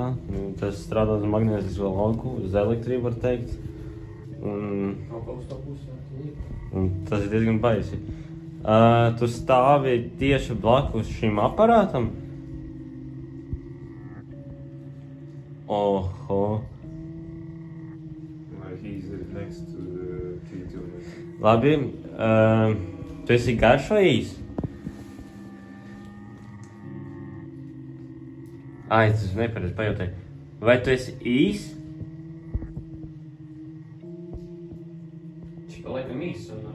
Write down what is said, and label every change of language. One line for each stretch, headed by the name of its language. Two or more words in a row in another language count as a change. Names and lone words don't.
Latvian: Tas strādā uz magnētisko lauku, uz elektrību var teikt. Un tas ir diezgan baisi. Tu stāvi tieši blakus šim aparātam? Oho.
English: He's next to the T2.
Latvian: Labi, tu esi garš vai īs? Ai, tas nepareiz pajautāju. Vai tu esi īs? Šī pa laikam īs un...